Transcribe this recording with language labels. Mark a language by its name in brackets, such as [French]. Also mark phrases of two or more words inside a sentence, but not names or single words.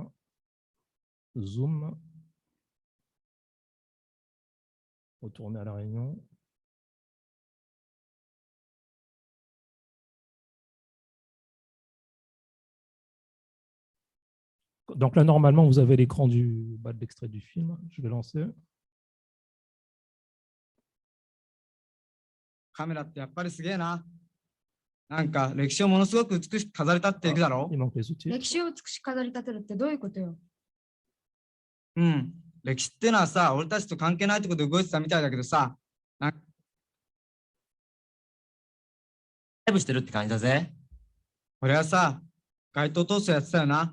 [French] Zoom. Retourner à la réunion. Donc là, normalement, vous avez l'écran de l'extrait du film. Je vais lancer. [Japanese] カメラってやっぱりすげえな。なんか歴史をものすごく美しく飾り立っていくだろ [French] Il manque les sous-titres. [Japanese] 歴史を美しく飾り立てるってどういうことよ。う。うん。歴史っていうのはさ、俺たちと関係ないところで動いてたみたいだけどさ、ライブしてるって感じだぜ。俺はさ、街頭闘争やってたよな。